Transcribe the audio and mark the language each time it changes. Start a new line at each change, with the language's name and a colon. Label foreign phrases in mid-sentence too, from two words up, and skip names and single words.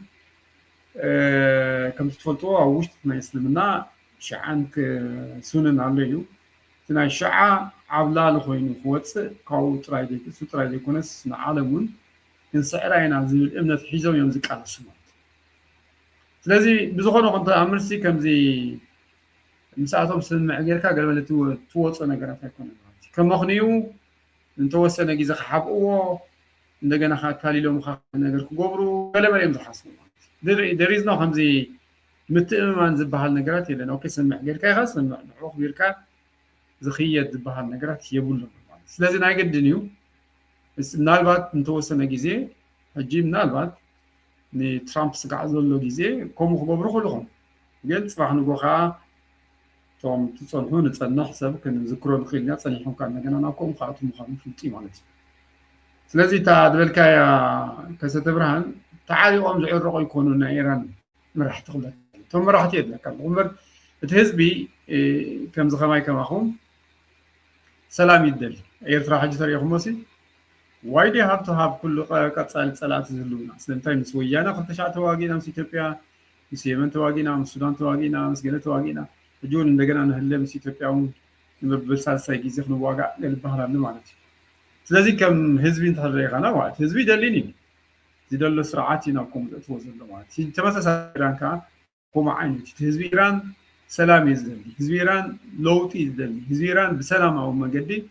Tigrinya: ከምቲ ትፈልጥዎ ኣብ ውሽጢ ናይ እስልምና ሽዓን ሱነን ኣሎ እዩ እቲ ናይ ሽዓ ዓብላሊ ኮይኑ ክወፅእ ካብኡ ጥራይ ዘይኮነስ ንዓለም እውን ክንስዕራ ኢና ዝብል እምነት ሒዞም እዮም ዝቃለሱ ማለት እዩ ስለዚ ብዝኾነ ኮንተ ኣብ መልሲ ከምዚ ምስኣቶም ስምዕ ጌርካ ገለመለ ትወፅኦ ነገራት ኣይኮነን ማለት እዩ ከም መኽንዩ እንተወሰነ ግዜ ክሓብእዎ እንደገና ካሊሎም ነገር ክገብሩ ገለመለ እዮም ዝሓስቡ ማለት እዩ
English: there is no
Tigrinya: ከምዚ ምትእምማን ዝበሃል ነገራት የለን ኦኬ ስምዕ ጌርካ ኢኻ ስምዕ ንዕኡ ክቢርካ ዝኽየድ ዝበሃል ነገራት የብሉን ማለት ስለዚ ናይ ገድን እዩ ምናልባት እንተወሰነ ግዜ ሕጂ ምናልባት ንትራምፕ ስጋዕ ዘሎ ግዜ ከምኡ ክገብሩ ክእልኹም ግን ፅባሕ ንጎ ከዓ ቶም ትፀንሑ ንፀንሕ ሰብ ክንዝክሮ ንኽእል ኢና ፀኒሖም ከዓ እንደገና ናብ ከምኡ ከኣቱ ምዃኑ ፍልጢ ማለት እዩ ስለዚ እታ ዝበልካያ ከሰተ ብርሃን ተዓሊቖም ዝዕረቑ ይኮኑ ናይ ኢራን መራሕቲ ክብለካ እቶም መራሕቲ የድለካ እምበር እቲ ህዝቢ ከምዚ ከማይ ከማኹም ሰላም ይደሊ ኤርትራ ሕጂ ተሪኢኹሞ ሲ
English: why do you have to have
Tigrinya: ኩሉ ቀፃሊ ፀላእቲ ዝህልውና ስለምንታይ ምስ ወያነ 2009 ተዋጊና ምስ ኢትዮጵያ ምስ የመን ተዋጊና ምስ ሱዳን ተዋጊና ምስ ገለ ተዋጊና እጁን እንደገና ንህለ ምስ ኢትዮጵያውን ንብልሳልሳይ ግዜ ክንዋጋዕ ልበሃላሉ ማለት እዩ ስለዚ ከም ህዝቢ እንተሪኢኻና ማለት ህዝቢ ደሊኒ ዝደሎ ስርዓት ኢና ከምኡ ዘእትዎ ዘሎ ማለት እዩ ተመሳሳሊ ኢራን ከዓ ከምኡ ዓይነት እቲ ህዝቢ ኢራን ሰላም እዩ ዝደሊ ህዝቢ ኢራን ለውጢ እዩ ዝደሊ ህዝቢ ኢራን ብሰላማዊ መንገዲ